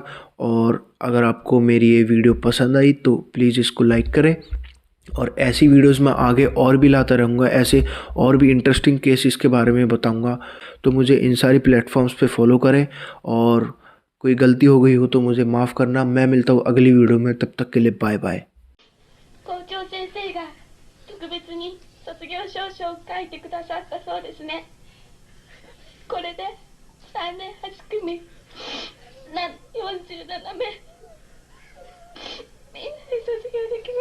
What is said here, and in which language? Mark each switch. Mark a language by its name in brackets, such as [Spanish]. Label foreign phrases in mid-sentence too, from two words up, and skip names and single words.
[Hindi] और अगर आपको मेरी ये वीडियो पसंद आई तो प्लीज़ इसको लाइक करें, और ऐसी वीडियोस मैं आगे और भी लाता रहूँगा, ऐसे और भी [English] interesting cases [Hindi] के बारे में बताऊँगा। तो मुझे इन सारी प्लेटफॉर्म्स पे फॉलो करें, और कोई गलती हो गई हो तो मुझे माफ़ करना। मैं मिलता हूँ अगली वीडियो में, तब तक के लिए [English] bye bye. [Japanese] 校長先生が特別に卒業証書を書いてくださったそうですね。これで3年8組47名みんなで卒業で